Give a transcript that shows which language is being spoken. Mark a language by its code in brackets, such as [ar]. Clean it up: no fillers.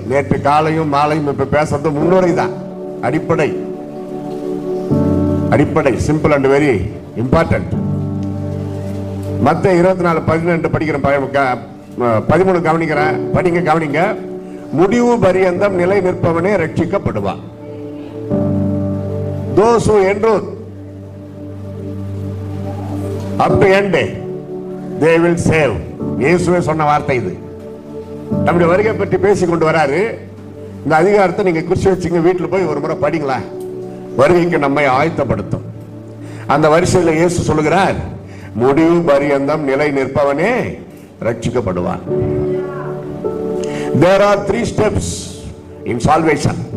[ta] நேற்று காலையும் மாலையும் இப்ப பேசுறது முன்னுரை தான். அடிப்படை அடிப்படை [en] Simple and very important. [ta] மத்தேயு 24:12 படிக்கிற 13 கவனிக்கிறேன். படிங்க கவனிங்க. முடிவு பரியந்தம் நிலை நிற்பவனே ரட்சிக்கப்படுவான். [en] those who endure up to end they will save. [ta] இயேசுவே சொன்ன வார்த்தை இது. நம்முடைய வருகை பற்றி பேசிக் கொண்டு வராரு. இந்த அதிகாரத்தை நீங்க குறிச்சு வச்சுங்க, வீட்டில் போய் ஒரு முறை படிங்களா. வருகைக்கு நம்மை ஆயத்தப்படுத்தும். அந்த வரிசையில் இயேசு சொல்லுகிறார், முடிவு பரியந்தம் நிலை நிற்பவனே ரட்சிக்கப்படுவான். [en] There are 3 steps in salvation.